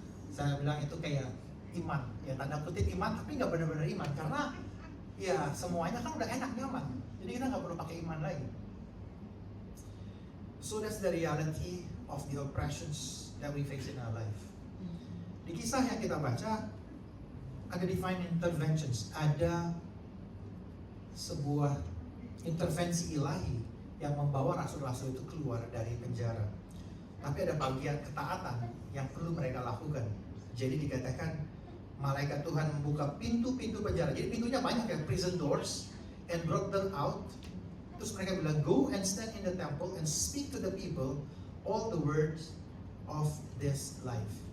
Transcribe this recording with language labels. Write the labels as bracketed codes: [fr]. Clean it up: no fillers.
[id] Saya bilang itu kayak iman, ya tanda kutip iman, tapi nggak benar-benar iman karena ya semuanya kan udah enak, nyaman. Jadi kita nggak perlu pakai iman lagi. [en] So that's the reality of the oppressions that we face in our life. [id] Di kisah yang kita baca ada [en] divine interventions, [id] ada sebuah intervensi ilahi yang membawa rasul-rasul itu keluar dari penjara. Tapi ada bagian ketaatan yang perlu mereka lakukan. Jadi dikatakan malaikat Tuhan membuka pintu-pintu penjara. Jadi pintunya banyak ya, [en] prison doors, and brought them out. [id] Terus mereka bilang, [en] go and stand in the temple and speak to the people all the words of this life.